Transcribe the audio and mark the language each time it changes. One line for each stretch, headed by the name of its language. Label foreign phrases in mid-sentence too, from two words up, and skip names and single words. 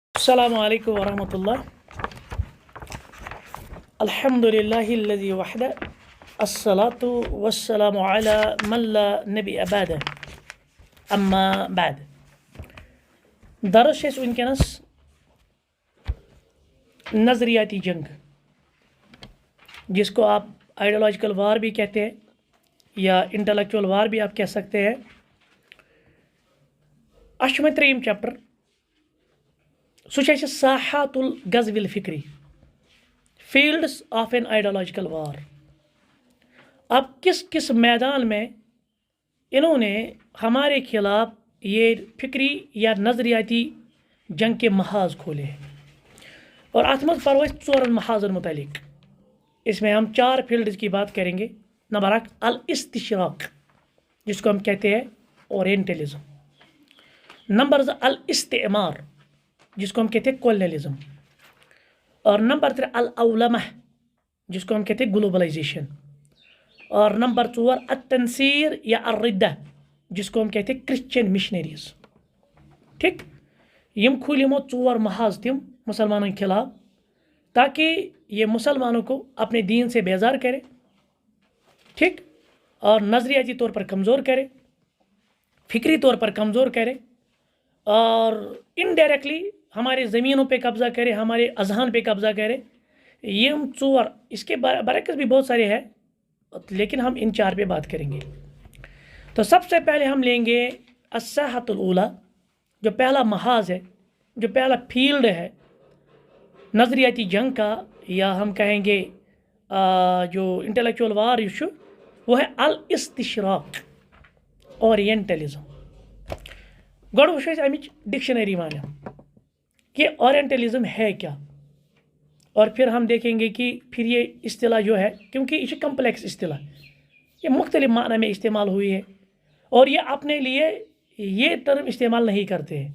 Arabic: السلام علیکم ورحمۃ اللہ. الحمد للہ الذی وحدہ الصلاۃ والسلام علی من لا نبی بعدہ اما بعد.
Kashmiri: درس چھِ اَسہِ وٕنکٮ۪نَس نظریاتی جنگ،
Urdu: جس کو آپ
English: ideological war
Urdu: بھی کہتے ہیں یا
English: intellectual war
Urdu: بھی آپ کہہ سکتے ہیں.
Kashmiri: اَسہِ چھُ وۄنۍ ترٛیٚیِم چیپٹر، سُہ چھُ اَسہِ
Arabic: ساحات الغزو الفکری،
English: fields of an ideological war.
Urdu: اب کس میدان میں انہوں نے ہمارے خلاف یہ فکری یا نظریاتی جنگ کے محاذ کھولے ہیں، اور
Kashmiri: اتھ منٛز پرو أسۍ ژورن محاذن متعلق.
Urdu: اس میں ہم 4 فیلڈز کی بات کریں گے. نمبر 1 الاستشراق، جس کو ہم کہتے ہیں اورینٹلزم. نمبر 2 الاستعمار، جس کو ہم کہتے ہیں کولونیلزم. اور نمبر 3 الاولمہ، جس کو ہم کہتے ہیں گلوبلائزیشن. اور نمبر 4 التنصیر یا الردہ، جس کو ہم کہتے ہیں
English: Christian missionaries.
Urdu: ٹھیک،
Kashmiri: یم کھول یمو 4 محاذ تم
Urdu: مسلمانوں کے خلاف، تاکہ یہ مسلمانوں کو اپنے دین سے بیزار کرے، ٹھیک، اور نظریاتی طور پر کمزور کرے، فکری طور پر کمزور کرے، اور انڈائریکٹلی ہمارے زمینوں پہ قبضہ کرے، ہمارے اذہان پہ قبضہ کرے. یہ 4، اس کے برعکس بھی بہت سارے ہیں، لیکن ہم ان 4 پہ بات کریں گے. تو سب سے پہلے ہم لیں گے
Arabic: الساحۃ الاولی،
Urdu: جو پہلا محاذ ہے، جو پہلا فیلڈ ہے نظریاتی جنگ کا، یا ہم کہیں گے جو
English: intellectual war
Urdu: یہ وہ ہے الاستشراق، اورینٹلزم.
Kashmiri: گۄڈٕ وٕچھو أسۍ اَمِچ ڈکشنری معنی
Urdu: کہ اورینٹلزم ہے کیا، اور پھر ہم دیکھیں گے کہ پھر یہ اصطلاح جو ہے، کیونکہ یہ کمپلیکس اصطلاح، یہ مختلف معنی میں استعمال ہوئی ہے، اور یہ اپنے لیے یہ ٹرم استعمال نہیں کرتے ہیں.